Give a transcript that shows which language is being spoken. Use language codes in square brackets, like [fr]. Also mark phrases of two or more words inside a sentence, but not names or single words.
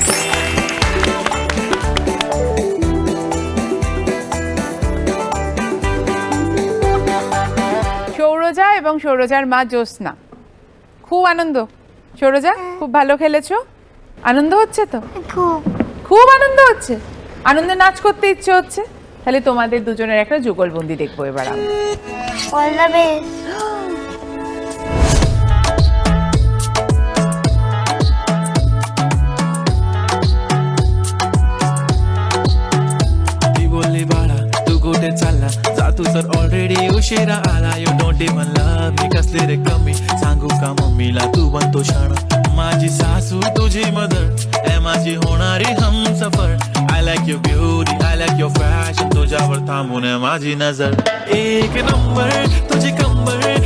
[bn] সৌরজা এবং সৌরজার মা জ্যোৎস্না, খুব আনন্দ। সৌরজা খুব ভালো খেলেছো, আনন্দ হচ্ছে তো? খুব খুব আনন্দ হচ্ছে, আনন্দে নাচ করতে ইচ্ছে হচ্ছে। তাহলে তোমাদের দুজনের একটা যুগলবন্দি দেখবো এবার আমরা। [en] All the best. [mr] ती बोलली बाळा तू कुठे चालला जा तू तर ऑलरेडी उशिरा आला [en] You don't even love me [mr] कसले रे कमी सांगू का मम्मीला तू बनतो शाण माझी सासू तुझी मदर ए माझी होणारी हमसफर [en] I like your beauty I like your fashion [mr] तुझ्यावर थांबून आहे माझी नजर एक नंबर तुझी कंबर